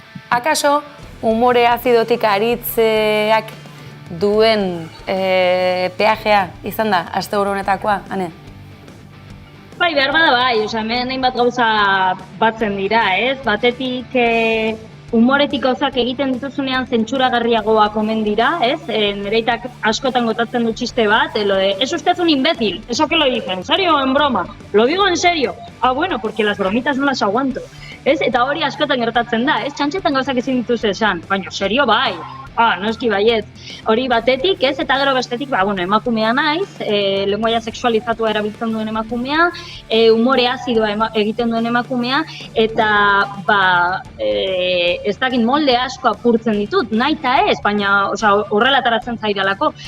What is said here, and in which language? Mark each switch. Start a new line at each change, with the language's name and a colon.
Basque: Akaso, umore azidotik aritzeak duen peajea izan da, asteburu honetakoa, Ane? Bai, behar bada bai, hemen hainbat gauza batzen dira, ez? Batetik humoretik gauzak egiten dituzunean zentsuragarriagoak omen dira, ez? Nereitak askotan gotatzen du txiste bat,
Spanish: lo de, es usted un imbécil, ¿eso qué lo dice? ¿En serio o en broma? Lo digo en serio. Ah, bueno, porque las bromitas no las aguanto.
Basque: Ez? Eta hori askotan gertatzen da, ez? Txantxetan gauzak ezin dituzu esan, baina serio bai. Noski baiet. Hori batetik, ez? Eta gero bestetik, emakumea naiz, lenguaia sexualizatua erabiltzen duen emakumea, umore azidoa egiten duen emakumea, eta ez dakit molde asko apurtzen ditut, nahi eta ez, baina horrela ataratzen zaidalako.